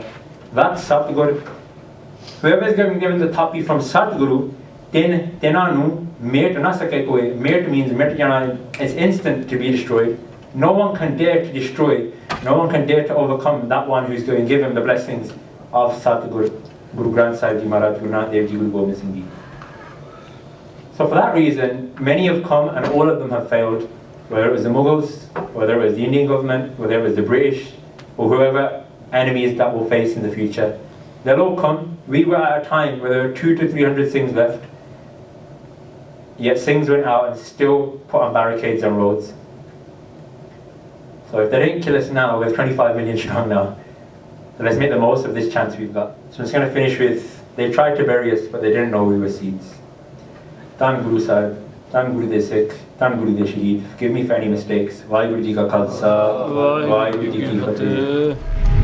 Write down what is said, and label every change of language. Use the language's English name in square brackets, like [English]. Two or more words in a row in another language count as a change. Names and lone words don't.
[English] That's Satguru. Whoever is given the tapi from Satguru, then [Punjabi] ਤੈਨੂੰ ਮੇਟ ਨਾ ਸਕੇ ਕੋਈ. [English] Met means [Punjabi] ਮੇਟ ਜਾਣਾ, [English] it's instant to be destroyed. No one can dare to destroy, no one can dare to overcome that one who's going to give him the blessings of Satguru, Guru Granth Sahib Ji Maharaj, Guru Nanak Dev Ji, Guru Gobind Singh Ji. So for that reason, many have come and all of them have failed, whether it was the Mughals, whether it was the Indian government, whether it was the British, or whoever enemies that will face in the future. They'll all come. We were at a time where there were 200 to 300 Singhs left, yet Singhs went out and still put on barricades on roads. So if they didn't kill us now, we're 25 million strong now. So let's make the most of this chance we've got. So I'm just going to finish with, they tried to bury us, but they didn't know we were seeds. [Punjabi] ਧੰਨ ਗੁਰੂ ਸਾਹਿਬ, ਧੰਨ ਗੁਰੂ ਦੇ ਸਿੱਖ, ਧੰਨ ਗੁਰੂ ਦੇ ਸ਼ਹੀਦ. [English] Forgive me for any mistakes. [Punjabi] ਵਾਹਿਗੁਰੂ ਜੀ ਕਾ ਖ਼ਾਲਸਾ, ਵਾਹਿਗੁਰੂ ਜੀ ਕੀ ਫ਼ਤਿਹ.